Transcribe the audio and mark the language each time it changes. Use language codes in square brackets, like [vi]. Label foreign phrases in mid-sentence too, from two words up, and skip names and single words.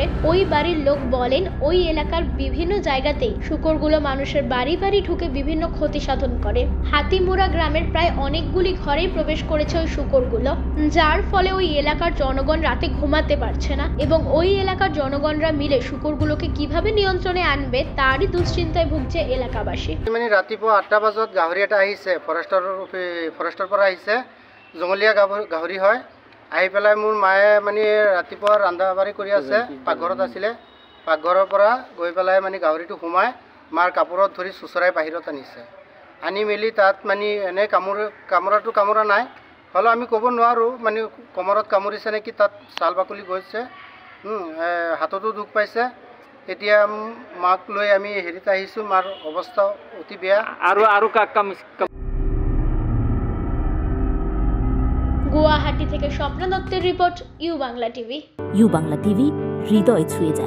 [bn] ওই বাড়ির লোক বলেন, ওই এলাকার বিভিন্ন জায়গাতেই শূকরগুলো মানুষের বাড়ি বাড়ি ঢুকে বিভিন্ন ক্ষতি সাধন করে। হাতিমুরা গ্রামের প্রায় অনেকগুলি ঘরেই প্রবেশ করেছে ওই শূকরগুলো, যার ফলে ওই এলাকার জনগণ রাতে ঘুমাতে পারছে না এবং ওই এলাকার জনগণরা মিলে শূকরগুলোকে কিভাবে নিয়ন্ত্রণে আনবে তারই দুশ্চিন্তায় ভুগছে এলাকাবাসী। [as] মানে ৰাতিপুৱা 8টা বজাত গাহৰি এটা আহিছে, ফৰেষ্টৰ পৰা আহিছে, জংগলীয়া গাহৰি হয়। আহি পেলাই মোৰ মায়ে মানে ৰাতিপুৱা ৰন্ধা বাঢ়ি কৰি আছে, পাকঘৰত আছিলে, পাকঘৰৰ পৰা গৈ পেলাই মানে গাহৰিটো সোমাই মাৰ কাপোৰত ধৰি চুচৰাই বাহিৰত আনিছে। আনি মেলি তাত মানে এনে কামোৰা নাই, হ'লেও আমি ক'ব নোৱাৰোঁ মানে কমৰত কামুৰিছে নেকি, তাত ছাল বাকলি গৈছে, হাততো দুখ পাইছে। এতিয়া মাক লৈ আমি হেৰিত আহিছোঁ, মাৰ অৱস্থা অতি বেয়া। [bn] গুয়াহাটি থেকে স্বপ্ন দত্তের রিপোর্ট, ইউ বাংলা টিভি। ইউ বাংলা টিভি হৃদয় ছুঁয়ে যায়।